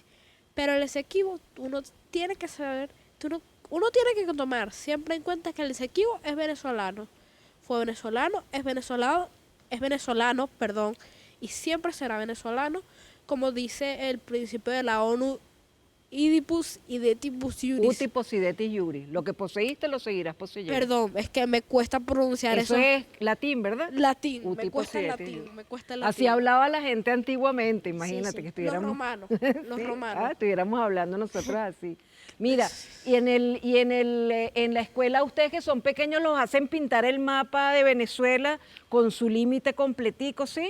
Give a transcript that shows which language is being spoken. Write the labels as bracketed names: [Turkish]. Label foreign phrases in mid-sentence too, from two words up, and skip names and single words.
[Spanish] Pero el Esequibo, uno tiene que saber, uno tiene que tomar siempre en cuenta que el Esequibo es venezolano. Fue venezolano, es venezolano, y siempre será venezolano, como dice el principio de la ONU, [Latin] Oedipus idetibus iuris. Uti possidetis iuris. [Spanish] Lo que poseíste lo seguirás poseyendo. Perdón, es que me cuesta pronunciar eso. Eso es latín, ¿verdad? Latín, Uti me cuesta el possidetis. latín. Así hablaba la gente antiguamente, imagínate, sí. que estuviéramos... Los romanos. Estuviéramos hablando nosotros así. Mira, y en la escuela ustedes que son pequeños los hacen pintar el mapa de Venezuela con su límite completico, ¿sí?